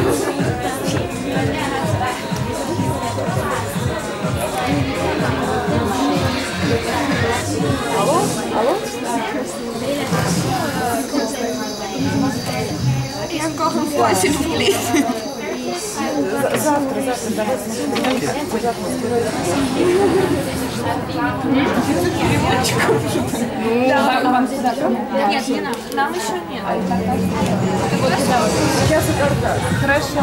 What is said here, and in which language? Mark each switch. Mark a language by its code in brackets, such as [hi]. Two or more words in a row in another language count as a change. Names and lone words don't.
[ru] Алло? Алло? [fr] Et encore une fois, s'il vous plaît. [ru] Завтра, давайте. Да, вам здесь завтра? Нет, не нам. Нам еще нет. Сейчас это хорошо.